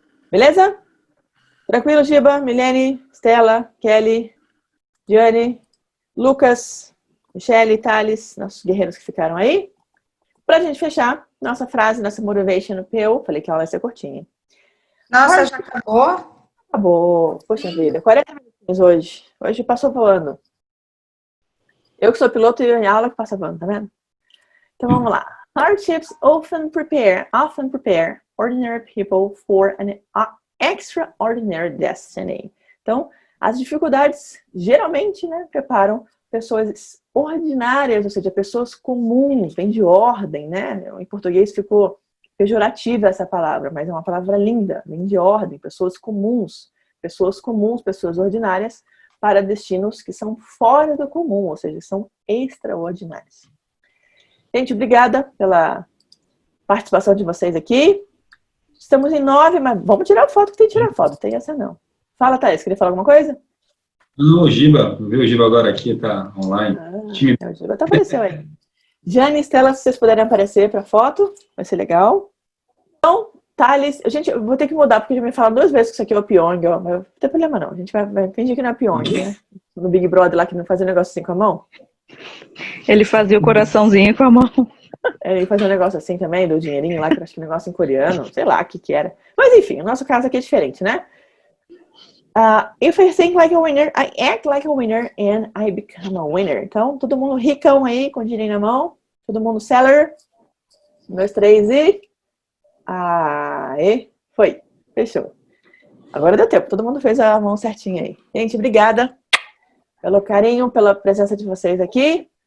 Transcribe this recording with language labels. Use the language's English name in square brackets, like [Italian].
[Portuguese] Beleza? Tranquilo, Giba, Milene, Stella, Kelly, Gianni, Lucas, Michelle, Thales, nossos guerreiros que ficaram aí. Pra gente fechar, nossa frase, nossa motivation pill, falei que a aula vai ser curtinha. Nossa, já acabou? Acabou. Poxa vida, 40 minutos hoje. Hoje passou voando. Eu que sou piloto e a aula que passa voando, tá vendo? Então vamos lá. [English] Hardships often prepare ordinary people for an extraordinary destiny. [Portuguese] Então, as dificuldades geralmente, né, preparam pessoas ordinárias, ou seja, pessoas comuns, vem de ordem, né? Em português ficou pejorativa essa palavra, mas é uma palavra linda, vem de ordem, pessoas comuns, pessoas ordinárias, para destinos que são fora do comum, ou seja, são extraordinários. Gente, obrigada pela participação de vocês aqui. Estamos em 9, mas vamos tirar foto, que tem que tirar foto, tem essa não. Fala, Thaís, queria falar alguma coisa? Não, o Giba, viu o Giba agora aqui, tá online. O Giba apareceu aí. Jane e Stella, se vocês puderem aparecer para foto, vai ser legal. Então, Thales, gente, eu vou ter que mudar, porque já me falaram 2 vezes que isso aqui é o Pyong, ó, mas não tem problema não, a gente vai fingir que não é Pyong, né? No Big Brother lá, que não fazia um negócio assim com a mão. Ele fazia o coraçãozinho com a mão. Ele fazia um negócio assim também, do dinheirinho lá, que eu acho que é um negócio em coreano, sei lá o que era. Mas enfim, o nosso caso aqui é diferente, né? [English] If I think like a winner, I act like a winner and I become a winner. [Portuguese] Então, todo mundo ricão aí, com dinheiro na mão. Todo mundo seller. 1, 2, 3 e... Aê, foi. Fechou. Agora deu tempo, todo mundo fez a mão certinha aí. Gente, obrigada pelo carinho, pela presença de vocês aqui.